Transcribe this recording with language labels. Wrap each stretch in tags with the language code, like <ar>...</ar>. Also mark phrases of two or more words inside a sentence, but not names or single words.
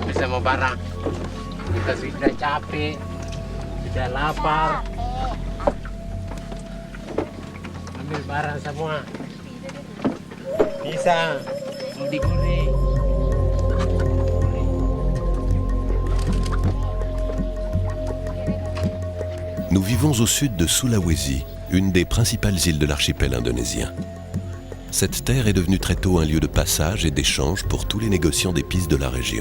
<id>mau barang. Kita sudah capek, sudah lapar. Ambil barang semua. Bisa mau digoreng.</id> <fr>Nous vivons au sud de Sulawesi, une des principales îles de l'archipel indonésien. Cette terre est devenue très tôt un lieu de passage et d'échange pour tous les négociants d'épices de la région.</fr>